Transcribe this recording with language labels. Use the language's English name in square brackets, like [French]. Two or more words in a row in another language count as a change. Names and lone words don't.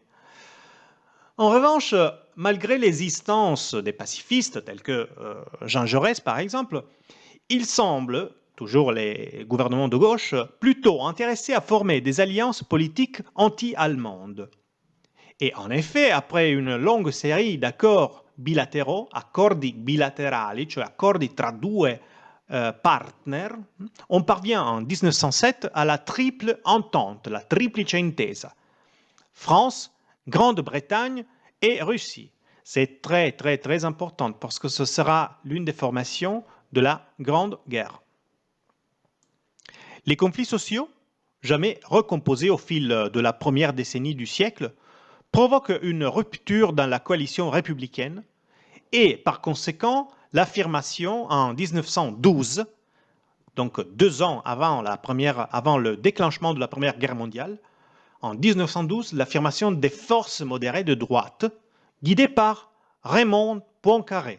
[French] En revanche, malgré l'existence des pacifistes tels que Jean Jaurès par exemple, il semble, toujours les gouvernements de gauche, plutôt intéressés à former des alliances politiques anti-allemandes. Et en effet, après une longue série d'accords bilatéraux, [Italian] accordi bilaterali, cioè accordi tra due partner, [French] on parvient en 1907 à la triple entente, [Italian] la triplice intesa. [French] France, Grande-Bretagne et Russie. C'est très, très, très important parce que ce sera l'une des formations de la Grande Guerre. Les conflits sociaux, jamais recomposés au fil de la première décennie du siècle, provoquent une rupture dans la coalition républicaine et, par conséquent, l'affirmation en 1912, donc 2 ans avant le déclenchement de la Première Guerre mondiale, en 1912, l'affirmation des forces modérées de droite, guidées par Raymond Poincaré.